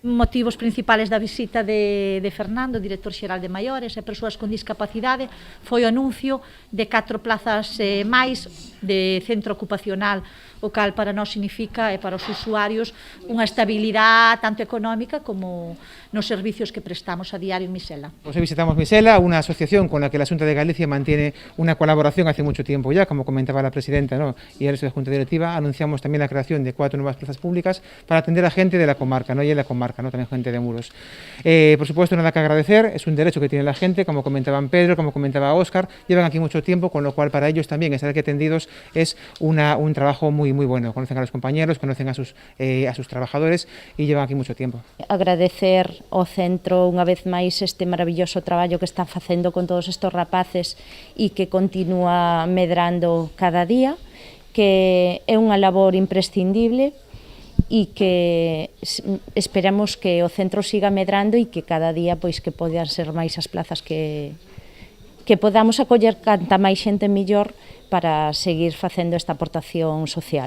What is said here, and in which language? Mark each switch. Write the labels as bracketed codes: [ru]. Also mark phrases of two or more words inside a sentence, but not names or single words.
[gl] Motivos principales da visita de Fernando, director xeral de Maiores e Persoas con Discapacidade, foi o anuncio de 4 plazas máis de centro ocupacional, o cal para nós significa e para os usuarios unha estabilidade tanto económica como nos servicios que prestamos a diario en Misela. [es] Hoy visitamos Misela, una asociación con la que la Xunta de Galicia mantiene una colaboración hace mucho tiempo ya, como comentaba la presidenta, ¿no? Y el resto de la Junta Directiva. Anunciamos también la creación de 4 nuevas plazas públicas para atender a gente de la comarca, ¿no? Y en la comarca, ¿no? También gente de Muros. Por supuesto, nada que agradecer, es un derecho que tiene la gente, como comentaban Pedro, como comentaba Óscar, llevan aquí mucho tiempo, con lo cual para ellos también estar aquí atendidos es un trabajo muy bueno. Conocen a los compañeros, conocen a sus trabajadores y llevan aquí mucho tiempo. [gl] Agradecer ao centro unha vez máis este maravilloso traballo que están facendo con todos estes rapaces e que continúa medrando cada día, que é unha labor imprescindible e que esperamos que o centro siga medrando e que cada día pois que podan ser máis as plazas que podamos acoller canta máis xente mellor para seguir facendo esta aportación social.